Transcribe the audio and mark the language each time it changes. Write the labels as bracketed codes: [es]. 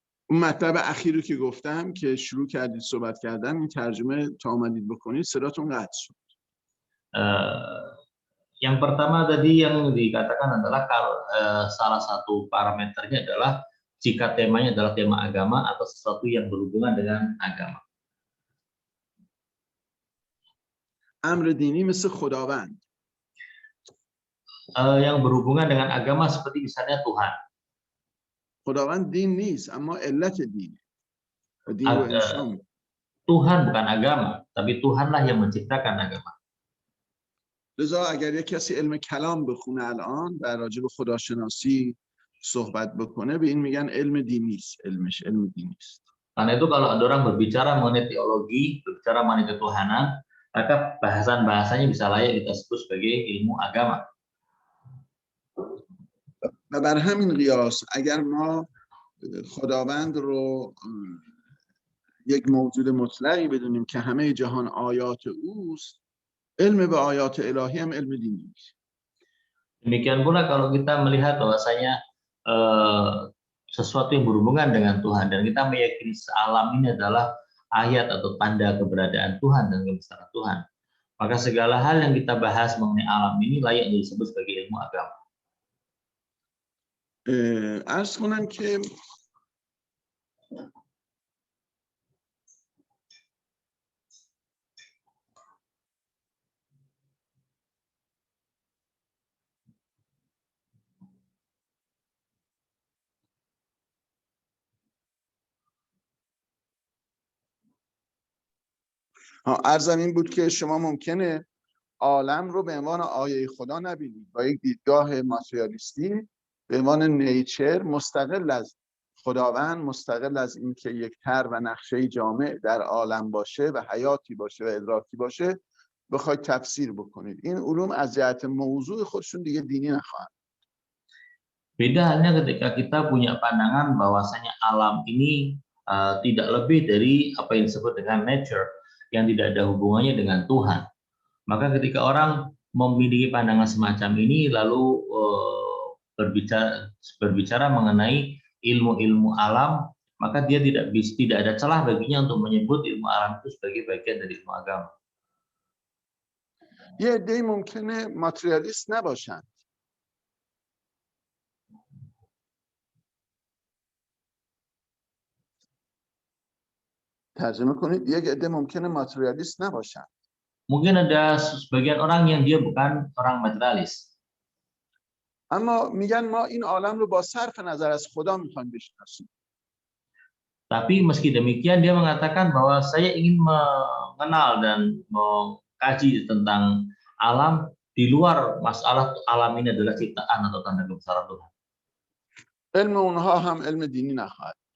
[fa] اون مطلب اخیری که گفتم که شروع کردید صحبت کردن، این ترجمه تا اومدید بکنید صداتون قطع شد. [id] Yang pertama tadi yang dikatakan adalah kalau salah satu parameternya adalah jika temanya adalah tema agama atau sesuatu yang berhubungan dengan agama. [fa] امر دینی مثل خداوند. [id] Yang berhubungan dengan agama seperti misalnya Tuhan. [fa] خداوند دین نیست اما علت دینه. [id] Tuhan bukan agama, tapi Tuhanlah yang menciptakan agama. [fa] لذا اگر یک کسی علم کلام بخونه الان و راجع به خداشناسی صحبت بکنه، به این میگن علم دینی است. علمش علم دینی است. [id] Karena itu kalau ada orang berbicara mengenai teologi, berbicara mengenai ketuhanan, maka bahasan-bahasanya bisa layak kita sebut sebagai ilmu agama. [fa] و بر همین قیاس اگر ما خداوند رو یک موجود مطلقی بدونیم که همه جهان آیات اوست، علم به آیات الهی هم علم دینی است. [id] Demikian pula kalau kita melihat bahwasanya sesuatu yang berhubungan dengan Tuhan dan kita meyakini alam ini adalah ayat atau tanda keberadaan Tuhan dan kebesaran Tuhan, maka segala hal yang kita bahas mengenai alam ini layak disebut sebagai ilmu agama. [fa] عرض کنم که عرضم این بود که شما ممکنه عالم رو به عنوان آیه خدا نبینید، با یک دیدگاه ماتریالیستی به عنوان نیچر، مستقل از خداوند، مستقل از اینکه یک طرح و نقشه جامع در عالم باشه و حیاتی باشه و ادراکی باشه بخواید تفسیر بکنید. این علوم از جهت موضوع خودشون دیگه دینی نخواهند. [id] Beda halnya ketika kita punya pandangan bahwasanya alam ini tidak lebih dari apa yang disebut dengan nature, yang tidak ada hubungannya dengan Tuhan. Maka ketika orang memiliki pandangan semacam ini lalu berbicara mengenai ilmu-ilmu alam, maka dia tidak ada celah baginya untuk menyebut ilmu alam itu sebagai bagian dari ilmu agama. [fa] یه عده‌ای ممکنه ماتریالیست نباشن. ترجمه کنید یک عده ممکنه ماتریالیست نباشن. [id] Mungkin ada sebagian orang yang dia bukan orang materialis. [fa] اما میگن ما این عالم رو با صرف نظر از خدا میخوایم بشناسیم. [id] Tapi meski demikian dia mengatakan bahwa saya ingin mengenal dan mengkaji tentang alam di luar masalah alam ini adalah ciptaan atau tanda kebesaran Tuhan. [fa] علم اونها هم علم دینی نخواهد.